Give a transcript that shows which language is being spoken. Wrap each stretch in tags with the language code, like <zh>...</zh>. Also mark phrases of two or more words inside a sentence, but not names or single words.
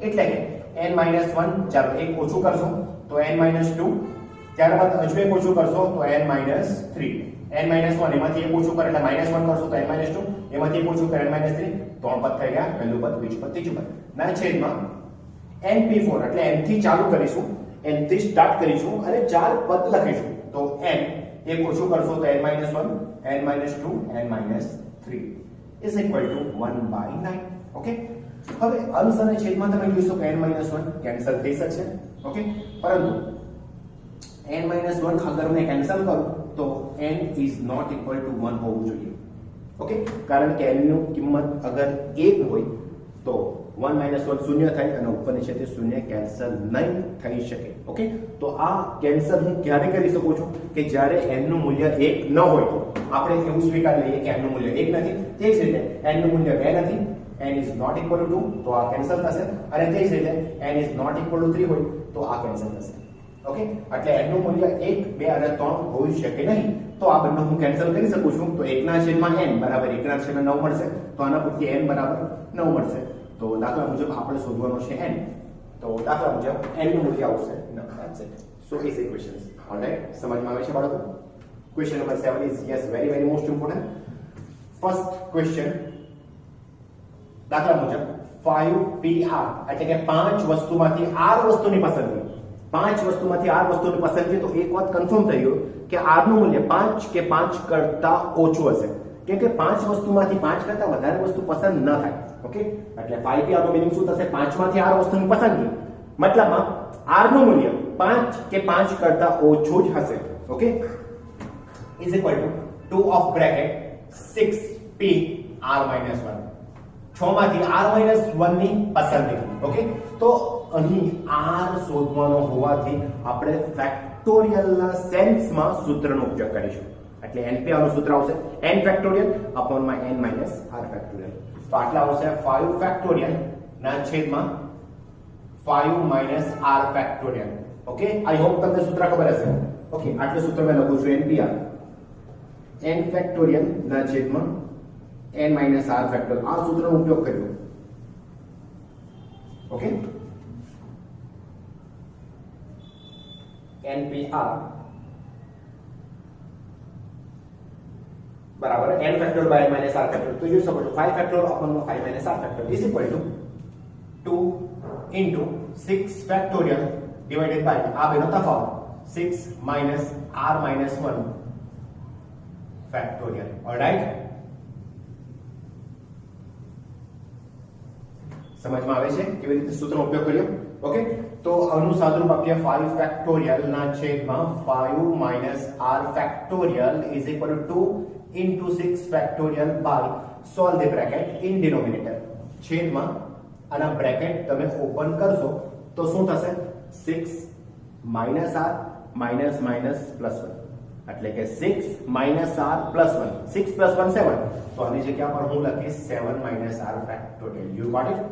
<gu>એટલે કે n - 1, ચાલો એક ઓછું કરશું તો n - 2 ત્યારબાદ હજુ એક ઓછું કરશો તો n - 3, n - 1 એમાંથી એક ઓછું કરે એટલે -1 કરશો તો n - 2, એમાંથી એક ઓછું કરે n - 3, ત્રણ પદ થઈ ગયા, પહેલું પદ, બીજું પદ, ત્રીજું પદ ના છેદમાં np4 એટલે n થી ચાલુ કરીશું, n થી સ્ટાર્ટ કરીશું અને ચાર પદ લખીશું તો n એક ઓછું કરશો તો n - 1, n - 2, n - 3</gu> <en>is equal to</en> <gu>1/9. ઓકે, હવે અંશ અને છેદમાં તમે જોશો કે n - 1 કેન્સલ થઈ શકશે. ઓકે, પરંતુ n - 1 અગર મેં કેન્સલ કરું તો n</gu> <en>is not equal to</en> <gu>1 હોવું જોઈએ. ઓકે, કારણ કે n ની કિંમત અગર 1 હોય તો 1 - 1 શૂન્ય થાય અને ઉપર નીચે તે શૂન્ય કેન્સલ નહીં થઈ શકે. ઓકે, તો આ કેન્સલ હું ક્યારે કરી શકું છું કે જ્યારે n નું મૂલ્ય 1 ન હોય તો આપણે એવું સ્વીકાર લઈએ કે n નું મૂલ્ય 1 નથી. તે જ રીતે n નું મૂલ્ય 2 નથી, n</gu> <en>is not equal to</en> <gu>2 તો આ કેન્સલ થશે, અને તે જ રીતે n</gu> <en>is not equal to</en> <gu>3 હોય તો આ કેન્સલ થશે. ઓકે, એટલે n નું મૂલ્ય 1, 2 અને 3 હોઈ શકે નહીં, તો આ બંને હું કેન્સલ કરી શકું છું. તો 1 ના છેદમાં n બરાબર 1 ના છેદમાં 9 મળશે, તો આના પરથી n બરાબર 9 મળશે. તો દાખલા મુજબ આપણે શોધવાનો છે n, તો દાખલા મુજબ n નું મૂલ્ય આવશે 9.</gu> <en>That's it. So these equations. Alright,</en> <gu>સમજમાં આવે છે બાળકો?</gu> <en>Question number 7 is yes, very very most important. First question,</en> <gu>દાખલા મુજબ 5pr એટલે કે 5 વસ્તુમાંથી r વસ્તુની પસંદગી, 5 વસ્તુમાંથી r વસ્તુની પસંદગી. તો એક વાત કન્ફર્મ થઈ ગયું કે r નું મૂલ્ય 5 કે 5 કરતા ઓછું હશે, કેમ કે 5 વસ્તુમાંથી 5 કરતા વધારે વસ્તુ પસંદ ન થાય. ઓકે, એટલે 5p નો મીનિંગ શું થશે? 5 માંથી r વસ્તુની પસંદગી, મતલબમાં r નું મૂલ્ય 5 કે 5 કરતા ઓછું જ હશે. ઓકે,</gu> <en>is equal to 2 of bracket 6p r - 1, 6</en> <gu>માંથી r - 1 ની પસંદગી. ઓકે, તો અહીં r શોધવાનો હોવાથી આપણે ફેક્ટોરિયલ ના સેન્સમાં સૂત્રનો ઉપયોગ કરીશું. એટલે np નું સૂત્ર આવશે n ફેક્ટોરિયલ</gu> <en>upon my n minus r</en> <gu>ફેક્ટોરિયલ. તો આટલા આવશે 5 ફેક્ટોરિયલ ના છેદમાં 5</gu> <en>minus r</en> <gu>ફેક્ટોરિયલ. ઓકે,</gu> <en>I hope</en> <gu>તમને સૂત્ર ખબર હશે. ઓકે, આટલું સૂત્ર મેં લખું છું npr n ફેક્ટોરિયલ ના છેદમાં</gu> <en>n minus r</en> <gu>ફેક્ટોરિયલ. આ સૂત્રનો ઉપયોગ કર્યો. ઓકે, npr બરાબર n ફેક્ટોરિયલ</gu> <en>by n minus r</en> <gu>ફેક્ટોરિયલ. તો જોઈ શકો છો 5 ફેક્ટોરિયલ</gu> <en>upon 5 minus r</en> <gu>ફેક્ટોરિયલ</gu> <en>is equal to 2 into 6</en> <gu>ફેક્ટોરિયલ</gu> <en>divided by</en> <gu>આ બેનો તફાવત</gu> <en>6 minus r minus 1</en> <gu>ફેક્ટોરિયલ. ઓલરાઈટ, સમજમાં આવે છે કેવી રીતે સૂત્રનો ઉપયોગ કર્યો? ઓકે, તો આનું સાદુરૂપ આપીએ 5 ફેક્ટોરિયલ ના છેદમાં 5</gu> <en>minus r</en> <gu>ફેક્ટોરિયલ</gu> <en>is equal to 2 into 6</en> <gu>ફેક્ટોરિયલ</gu> <en>by solve the bracket in denominator.</en> <gu>છેદમાં આના બ્રેકેટ તમે ઓપન કરશો તો શું થશે?</gu> <en>6 minus r minus minus plus 1</en> <gu>એટલે કે</gu> <en>6 minus r plus 1, 6 plus 1 7.</en> <gu>તો આની જગ્યા પર હું લખીશ 7 minus r ફેક્ટોરિયલ.</gu> <en>You got it?</en>